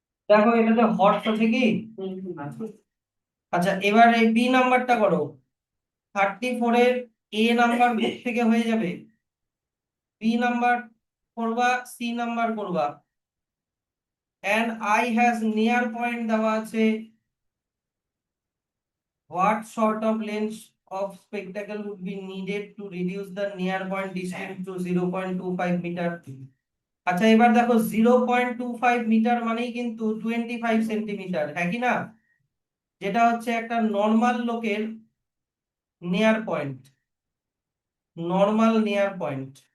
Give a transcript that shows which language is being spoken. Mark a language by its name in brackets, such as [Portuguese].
[Bangla] দেখো এটাতে হর্স আছে কি? আচ্ছা, এবার এই বি নাম্বারটা করো। 34-এর এ নাম্বার থেকে হয়ে যাবে, বি নাম্বার করবা, সি নাম্বার করবা। [English] and I has near point [Bangla] দেওয়া আছে, [English] what sort of length of spectacle would be needed to reduce the near point distance to 0.25 metre? [Bangla] আচ্ছা, এবার দেখো 0.25 মিটার মানেই কিন্তু 25 সেন্টিমিটার, হ্যাঁ কি না? যেটা হচ্ছে একটা নর্মাল লোকের near point, normal near point.